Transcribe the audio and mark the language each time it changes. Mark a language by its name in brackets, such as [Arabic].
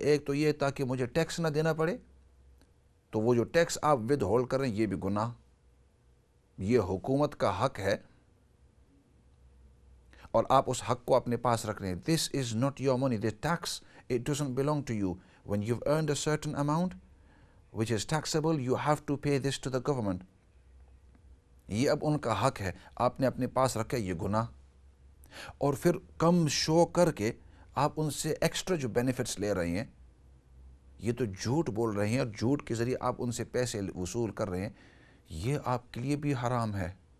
[Hindi] एक तो ये ताकि मुझे टैक्स ना देना पड़े, तो वो जो टैक्स आप विद होल्ड कर रहे हैं ये भी गुनाह, ये हुकूमत का हक है और आप उस हक को अपने पास रख रहे हैं। [English] This is not your money, this tax, it doesn't belong to you. When you've earned a certain amount which is taxable, you have to pay this to the government. [Hindi] ये अब उनका हक है, आपने अपने पास रखा, ये गुनाह। और फिर कम शो करके आप उनसे एक्स्ट्रा जो बेनिफिट्स ले रहे हैं, ये तो झूठ बोल रहे हैं और झूठ के ज़रिए आप उनसे पैसे वसूल कर रहे हैं, ये आपके लिए भी हराम है।